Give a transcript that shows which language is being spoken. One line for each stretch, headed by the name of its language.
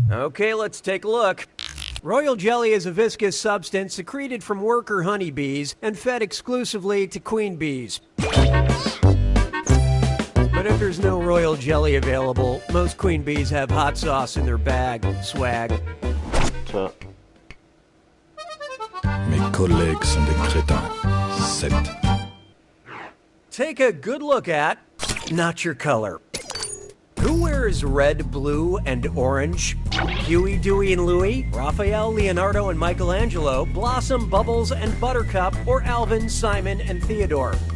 English: Okay, let's take a look. Royal jelly is a viscous substance secreted from worker honeybees and fed exclusively to queen bees. But if there's no royal jelly available, most queen bees have hot sauce in their bag. Swag.
French: Mes collègues sont des crétins.
English: 7. Take a good look at not your color. Who wears red, blue, and orange? Huey, Dewey, and Louie, Raphael, Leonardo, and Michelangelo, Blossom, Bubbles, and Buttercup, or Alvin, Simon, and Theodore?